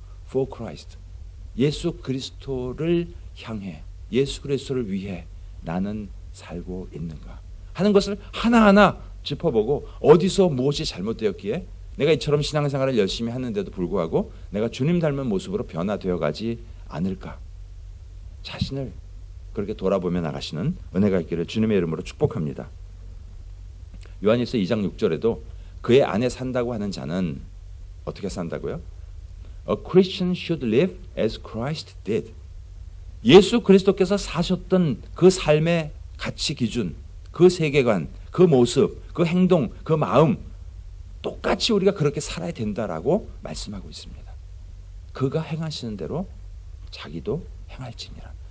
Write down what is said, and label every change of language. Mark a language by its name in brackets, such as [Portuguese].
[English] For Christ, [Korean] 예수 그리스도를 향해 예수 그리스도를 위해 나는 살고 있는가 하는 것을 하나하나 짚어보고 어디서 무엇이 잘못되었기에 내가 이처럼 신앙생활을 열심히 하는데도 불구하고 내가 주님 닮은 모습으로 변화되어 가지 않을까? 자신을 그렇게 돌아보며 나가시는 은혜가 있기를 주님의 이름으로 축복합니다. 요한일서 2장 6절에도 그의 안에 산다고 하는 자는 어떻게 산다고요? [English] A Christian should live as Christ did. [Korean] 예수 그리스도께서 사셨던 그 삶의 가치 기준, 그 세계관, 그 모습, 그 행동, 그 마음 똑같이 우리가 그렇게 살아야 된다라고 말씀하고 있습니다. 그가 행하시는 대로 자기도 행할지니라.